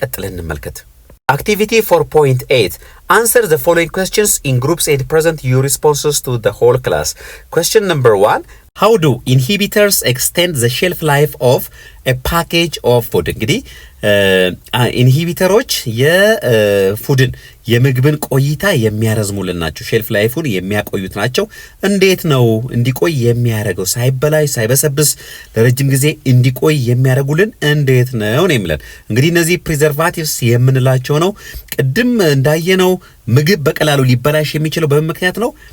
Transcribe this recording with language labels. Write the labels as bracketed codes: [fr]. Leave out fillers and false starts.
[am] ቀጥለን እንመልከት። Activity 4.8. [en] Answer the following questions in groups and present your responses to the whole class. Question number 1. How do inhibitors extend the shelf life of a package of food? [am] እንግዲህ ኢንሂቢተሮች የፉድን የምግብን ቆይታ የሚያረዝሙልን ናቸው። ሼልፍ ላይፉን የሚያቆዩት ናቸው። እንዴት ነው እንዲቆይ የሚያደርገው? ሳይበላሽ ሳይበሰብስ ለረጅም ጊዜ እንዲቆይ የሚያደርጉልን እንዴት ነው የሚለን። እንግዲህ እነዚህ ፕሪዘርቫቲቭስ የምንላቸው ነው። ቅድም እንዳየነው ምግብ በቀላሉ ሊበላሽ የሚችለው በምን ምክንያት ነው?